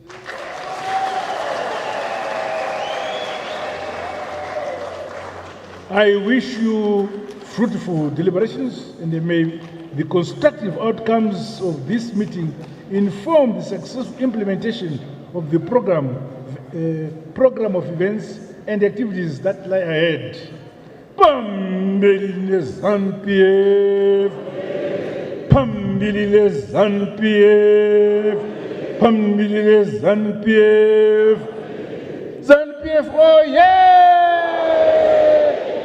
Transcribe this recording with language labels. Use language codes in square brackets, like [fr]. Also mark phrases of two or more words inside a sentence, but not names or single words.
[en] I wish you fruitful deliberations, and may the constructive outcomes of this meeting inform the successful implementation of the program of events and activities that lie ahead. [sn] Pambili Zanu PF, Pambili Zanu PF, Pambili Zanu PF, Zanu PF, [en] oh yeah!